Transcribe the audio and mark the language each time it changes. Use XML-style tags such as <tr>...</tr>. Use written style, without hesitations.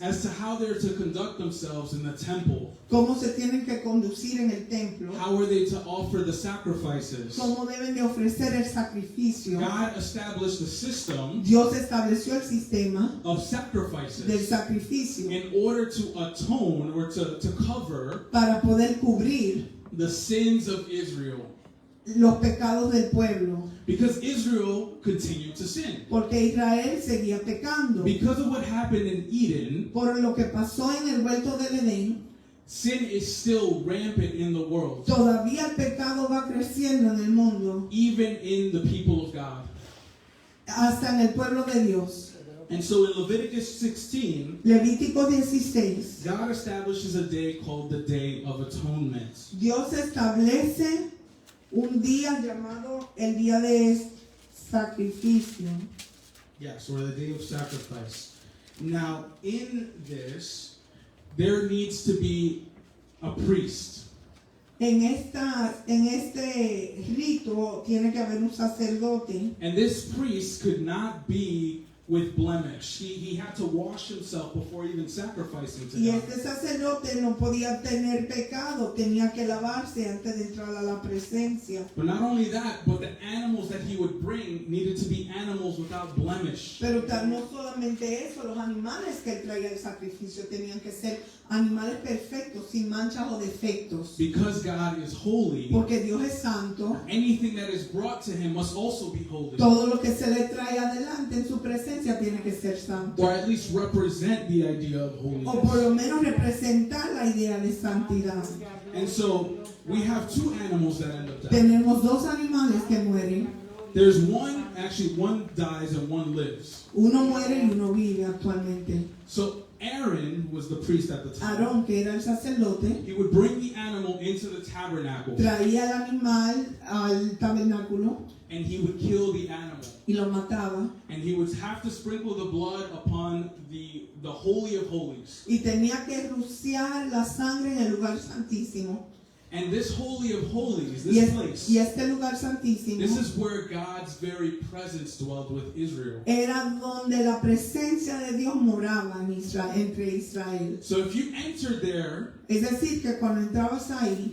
<en>as to how they're to conduct themselves in the temple.</en> <es>Cómo se tienen que conducir en el templo.</es> <en>How are they to offer the sacrifices?</en> <es>Cómo deben de ofrecer el sacrificio.</es> <en>God established a system</en> <es>Dios estableció el sistema</es> <en>of</en> <es>del</es> <en>sacrifices</en> <es>sacrificio</es> <en>in order to atone or to cover</en> <es>para poder cubrir</es> <en>the sins of Israel.</en> <es>los pecados del pueblo.</es> <en>Because Israel continued to sin.</en> <es>Porque Israel seguía pecando.</es> <en>Because of what happened in Eden,</en> <es>Por lo que pasó en el huerto del Edén,</es> <en>sin is still rampant in the world,</en> <es>todavía el pecado va creciendo en el mundo,</es> <en>even in the people of God.</en> <es>hasta en el pueblo de Dios.</es> <en>And so in Leviticus 16,</en> <es>Levítico 16.</es> <en>God establishes a day called the Day of Atonement.</en> <es>Dios establece un día llamado el día de sacrificio.</es> <en>Yes, or the Day of Sacrifice. Now, in this, there needs to be a priest.</en> <es>En este rito tiene que haber un sacerdote.</es> <en>And this priest could not be with blemish. He had to wash himself before even sacrificing to</en> <es>Y</es> <en>God.</en> <es>este sacerdote no podía tener pecado, tenía que lavarse antes de entrar a la presencia.</es> <en>But not only that, but the animals that he would bring needed to be animals without blemish.</en> <es>Pero no solamente eso, los animales que él traía al sacrificio tenían que ser animales perfectos, sin manchas o defectos.</es> <en>Because God is holy,</en> <es>Porque Dios es santo,</es> <en>anything that is brought to him must also be holy.</en> <es>todo lo que se le trae adelante en su presencia tiene que ser santo.</es> <en>Or at least represent the idea of</en> <es>O por lo</es> <en>holiness.</en> <es>menos representar la idea de santidad.</es> <en>And so we have two animals that end up dying.</en> <es>Tenemos dos animales que mueren.</es> <en>There's one dies and one lives.</en> <es>Uno muere y uno vive actualmente.</es> <en>So Aaron was the priest at the time.</en> <es>Aarón, que era el sacerdote,</es> <en>He would bring the animal into the tabernacle</en> <es>traía el animal al tabernáculo</es> <en>and he would kill the animal.</en> <es>y lo mataba.</es> <en>And he would have to sprinkle the blood upon the Holy of Holies.</en> <es>Y tenía que rociar la sangre en el lugar santísimo.</es> <en>And this Holy of Holies,</en> <es>Y,</es> <en>this place,</en> <es>este lugar santísimo</es> <en>this is where God's very presence dwelled with Israel.</en> <es>era donde la presencia de Dios moraba en Israel, entre Israel.</es> <en>So if you entered there,</en> <es>Es decir, que cuando entrabas ahí</es>